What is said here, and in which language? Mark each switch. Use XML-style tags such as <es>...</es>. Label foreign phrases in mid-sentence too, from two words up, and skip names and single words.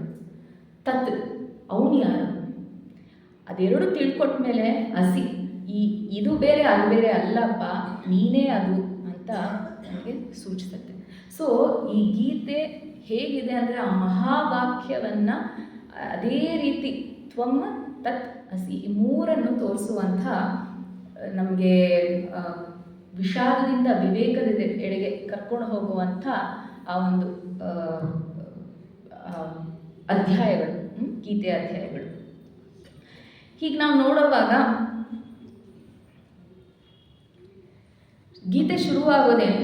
<kn>ತತ್, ಅವನು ಯಾರು, ಅದೆರಡು ತಿಳ್ಕೊಟ್ಟ ಮೇಲೆ ಅಸಿ, ಇದು ಬೇರೆ ಅದು ಬೇರೆ ಅಲ್ಲಪ್ಪ, ನೀನೇ ಅದು ಅಂತ ನಮಗೆ ಸೂಚಿಸುತ್ತೆ. ಸೊ ಈ ಗೀತೆ ಹೇಗಿದೆ ಅಂದರೆ ಆ ಮಹಾವಾಕ್ಯವನ್ನು ಅದೇ ರೀತಿ</kn> <sa>ತ್ವಂ ತತ್ ಅಸಿ</sa> <kn>ಈ 3 ತೋರಿಸುವಂಥ, ನಮಗೆ ವಿಷಾದದಿಂದ ವಿವೇಕದ ಎಡೆಗೆ ಕರ್ಕೊಂಡು ಹೋಗುವಂಥ ಆ ಒಂದು ಅಧ್ಯಾಯಗಳು, ಗೀತೆಯ ಅಧ್ಯಾಯಗಳು. ಹೀಗೆ ನಾವು ನೋಡುವಾಗ ಗೀತೆ ಶುರುವಾಗೋದೇನು?</kn>